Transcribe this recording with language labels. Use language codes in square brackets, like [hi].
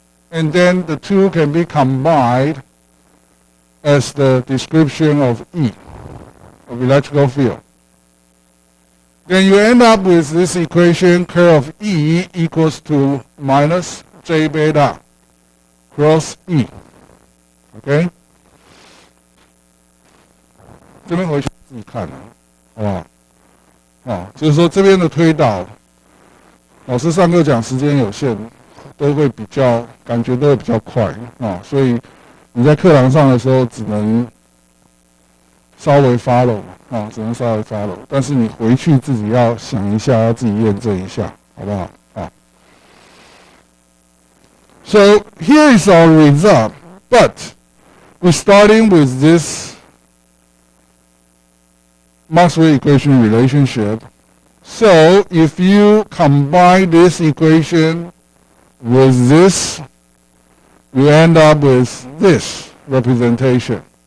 [en] And then the two can be combined as the description of E, of electrical field. Then you end up with this equation, curl of E equals to minus j beta cross E. [zh] OK， 这边回去自己看啊，好不好？啊，就是说这边的推导，老师上课讲时间有限，都会比较感觉都会比较快啊，所以你在课堂上的时候只能稍微 follow 啊，只能稍微 follow， 但是你回去自己要想一下，要自己验证一下，好不好？啊。 [en] So here is our result, but we're starting with this Maxwell equation relationship. So if you combine this equation with this, you end up with this representation.